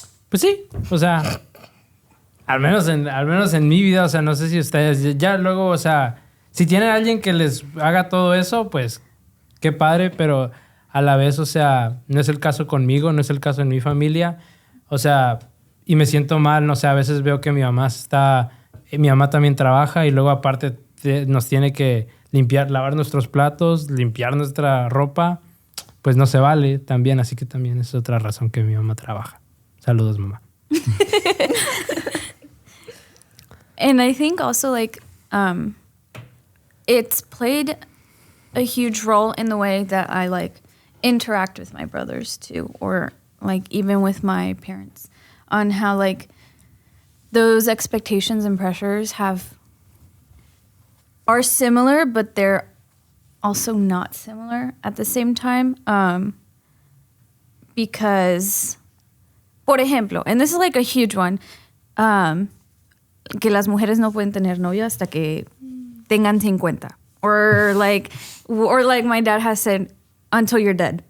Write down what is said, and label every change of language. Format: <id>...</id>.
<es>Pues sí, o sea, al menos en mi vida, o sea, no sé si ustedes ya luego, o sea, si tienen a alguien que les haga todo eso, pues qué padre, pero a la vez, o sea, no es el caso conmigo, no es el caso en mi familia, o sea, y me siento mal, no sé, a veces veo que mi mamá también trabaja y luego aparte nos tiene que lavar nuestros platos, limpiar nuestra ropa, pues no se vale también, así que también es otra razón que mi mamá trabaja. Saludos, mamá.</es> <en>And I think also like it's played a huge role in the way that I like interact with my brothers too, or like even with my parents, on how like those expectations and pressures are similar, but they're also not similar at the same time. Because,</en> <es>por ejemplo,</es> <en>and this is like a huge one,</en> <es>que las mujeres no pueden tener novio hasta que tengan 50.</es> <en>Or like my dad has said, until you're dead.</en>